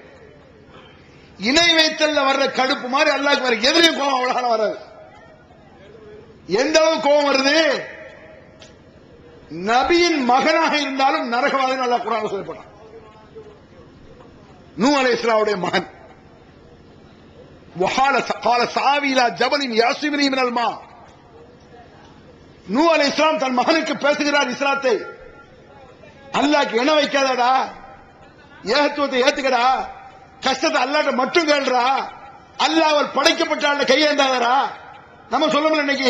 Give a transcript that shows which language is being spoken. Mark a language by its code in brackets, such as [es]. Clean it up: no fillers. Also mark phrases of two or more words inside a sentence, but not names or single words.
[ta] இணை வைத்தல்ல வர்ற கடுப்பு மாதிரி அல்லாஹ்க்கு வர எதிரையும் கோபம் அவ்வளவு வராது. எந்த அளவு கோபம் வருது? நபியின் மகனாக இருந்தாலும் நரகவாதம் அல்லாஹ் குர்ஆன்ல சொல்லப்பட்டான். நூஹ் அலைஹிஸ்ஸலாமுடைய மகன் [ar] قال سآوي إلى جبل يعصمني من الماء. [ta] நூஹ் அலைஹிஸ்ஸலாம் தன் மகனுக்கு பேசுகிறார் இஸ்லாத்தை. அல்லாஹ்க்கு இணை வைக்காதடா, ஏகத்துவத்தை ஏத்துக்கடா, கஷ்டத்தை அல்லாஹ்ட்ட மட்டும் கேளுடா, அல்லாஹ் அவர் படைக்கப்பட்ட ஆள கையேந்தாதடா. நம்ம சொல்லணும் இன்னைக்கு.